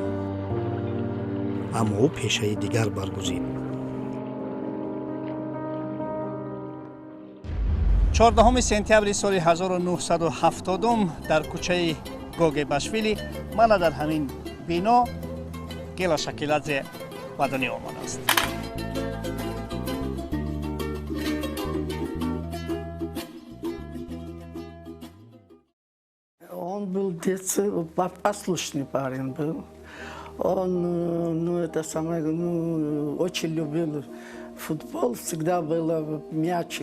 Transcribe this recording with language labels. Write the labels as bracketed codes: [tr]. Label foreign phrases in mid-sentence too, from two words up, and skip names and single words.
[tg] аммо ӯ пешаи дигар баргузид. 14 сентябри соли 1970 дар кӯчаи Гогебашвили мана дар ҳамин бино Гела Шакиладзе ба дунё омадааст. [ru] Он был послушный парень был. Он, очень любил футбол, всегда был мячик.